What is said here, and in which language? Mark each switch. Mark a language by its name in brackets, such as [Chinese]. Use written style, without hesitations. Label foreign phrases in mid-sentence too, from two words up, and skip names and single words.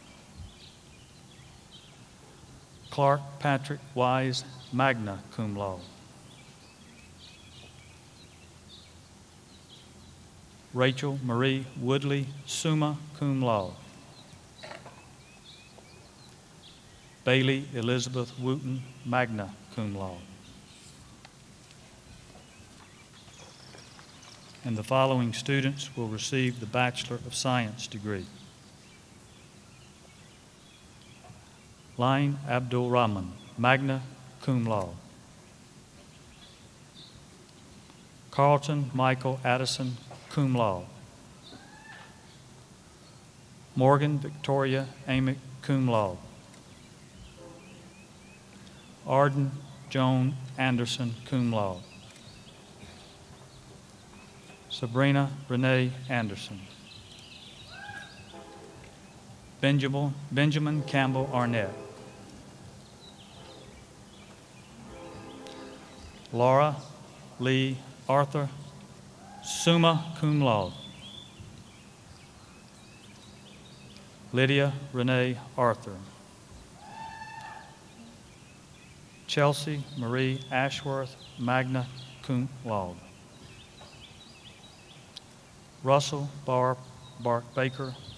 [English] Clark Patrick Wise, [Latin] magna cum laude. Rachel Marie Woodley, summa cum laude. Bailey Elizabeth Wooten, magna cum laude. [English] And the following students will receive the Bachelor of Science degree. Lain Abdul Rahman, [Latin] magna cum laude. Carlton Michael Addison, cum laude. Morgan Victoria Amick, cum laude. Arden Joan Anderson, cum laude. [English] Sabrina Renee Anderson. Benjamin Campbell Arnett. Laura Lee Arthur, [Latin] summa cum laude. [English] Lydia Renee Arthur. [Latin] Chelsea Marie Ashworth, magna cum laude. [English] Russell Bark Baker.